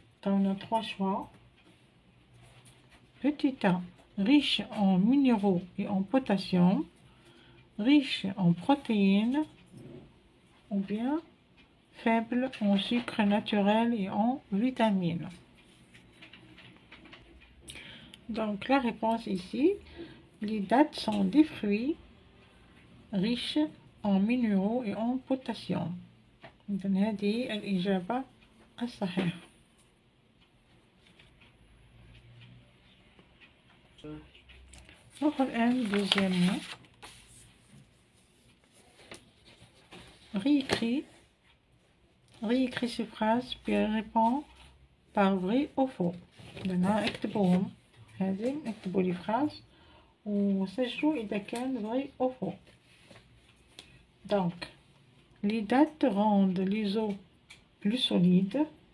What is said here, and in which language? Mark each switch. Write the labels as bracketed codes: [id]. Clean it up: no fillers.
[fr] On a 3 choix. Petit a, riche en minéraux et en potassium, riche en protéines, ou bien faible en sucre naturel et en vitamines. Donc la réponse ici, les dattes sont des fruits riches en minéraux et en potassium. [ar] إذن هذه الإجابة الصحيحة. نروح الآن deuxièmement. [fr] réécris ces phrases puis réponds par vrai ou faux. [ar] هنا اكتبوهم، هذه اكتبوا لي phrases وسجلوا إذا كان [fr] vrai ou faux. Donc les dattes rendent les os plus solides.